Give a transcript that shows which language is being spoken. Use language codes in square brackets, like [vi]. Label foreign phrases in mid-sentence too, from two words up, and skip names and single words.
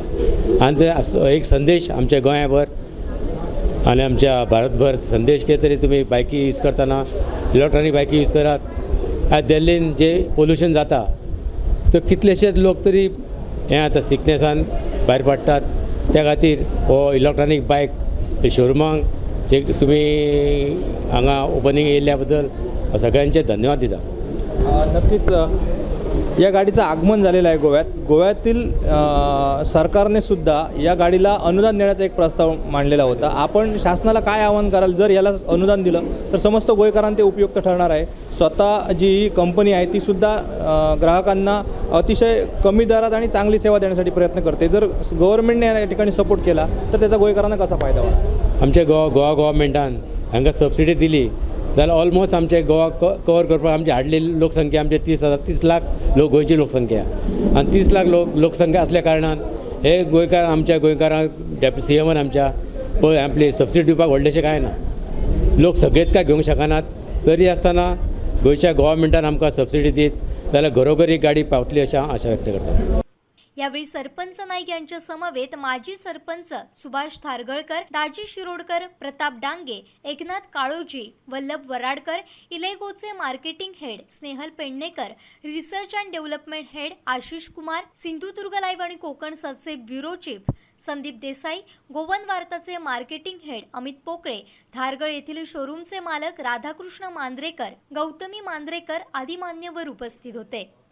[kok] आनी ते एक संदेश आमच्या गोंयाभर आनी आमच्या भारतभर संदेश कितें तरी तुमी [en] bikes use [kok] करतना [en] electronic bikes use [kok] करात. आज दिल्लीन जे पोल्युशन जाता तर कितलेशेच लोक तरी हें आता सिकनेसान भायर पडटात. त्या खातीर हो [en] electronic bike [kok] शोरुमांक जे तुमी हांगा ओपनिंग येयल्ल्या बद्दल सगळ्यांचे धन्यवाद दिता. [mr] नक्कीच या गाडीचं आगमन झालेलं आहे गोव्यातील सरकारने सुद्धा या गाडीला अनुदान देण्याचा एक प्रस्ताव मांडलेला होता. आपण शासनाला काय आवाहन कराल, जर याला अनुदान दिलं तर समस्त गोयकरांना ते उपयुक्त ठरणार आहे. स्वतः जी ही कंपनी आहे ती सुद्धा ग्राहकांना अतिशय कमी दरात आणि चांगली सेवा देण्यासाठी प्रयत्न करते. जर गव्हर्नमेंटने या ठिकाणी सपोर्ट केला तर त्याचा गोयकरांना कसा फायदा होईल? [kok] आमच्या गोवा गव्हर्मेंटान हांगा सबसिडी दिली जाल्यार ऑलमोस्ट आमचे गोवा कवर करपाक आमची हार्डली लोकसंख्या आमचे 30 लाख गोंयची लोकसंख्या. आनी 30 लाख लोकसंख्या असल्या कारणान हे गोंयकार आमच्या गोंयकारांक डेप्युटी CMन आमच्या पळय आपली सबसिडी दिवपाक व्हडलेशें कांय ना. लोक सगळेच काय घेवंक शकनात. तरी आसतना गोंयच्या गव्हर्मेंटान आमकां सबसिडी दीत जाल्यार घरोघरी गाडी पावतली अशें हांव आशा व्यक्त करता. [mr] यावेळी सरपंच नाईक यांच्या समवेत माजी सरपंच सुभाष थारगळकर, दाजी शिरोडकर, प्रताप डांगे, एकनाथ काळोजी, वल्लभ वराडकर, इलेगोचे [en] marketing head [mr] स्नेहल पेडणेकर, [en] research and development head [mr] आशिष कुमार, सिंधुदुर्ग लाईव्ह आणि कोकण सातचे [en] bureau chief [mr] संदीप देसाई, गोवन वार्ताचे [en] marketing head [mr] अमित पोकळे, थारगळ येथील शोरूमचे मालक राधाकृष्ण मांद्रेकर, गौतमी मांद्रेकर आदी मान्यवर उपस्थित होते.